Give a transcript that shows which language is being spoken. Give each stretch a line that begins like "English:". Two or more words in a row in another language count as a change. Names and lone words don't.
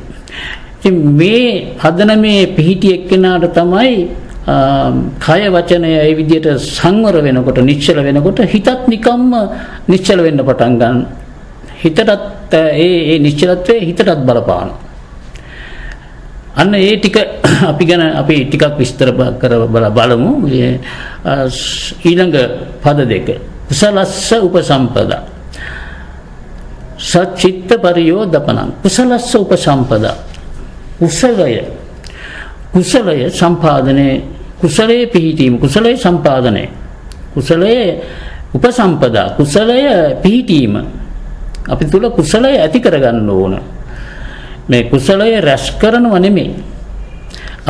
Sinhala: ඉතින් මේ පදනමේ පිහිටි එක්කෙනාට තමයි කය වචනය ඒ විදිහට සංවර වෙනකොට, නිශ්චල වෙනකොට හිතත් නිකම්ම නිශ්චල වෙන්න පටන් ගන්න. හිතටත් ඒ නිශ්චලත්වයේ හිතටත් බලපාන. අන්න ඒ ටික අපි ටිකක් විස්තර බලමු. ඊළඟ පද දෙක.
Pali: කුසලස්ස උපසම්පදා සච්චිත්ත පරියෝදපනං. කුසලස්ස උපසම්පදා.
Sinhala: කුසලය සම්පාදනයේ, කුසලයේ පිහිටීම, කුසලයේ සම්පාදනය, කුසලයේ උපසම්පදා, කුසලය පිහිටීම. අපි තුල කුසලය ඇති කරගන්න ඕන. මේ කුසලය රැස් කරනව නෙමෙයි.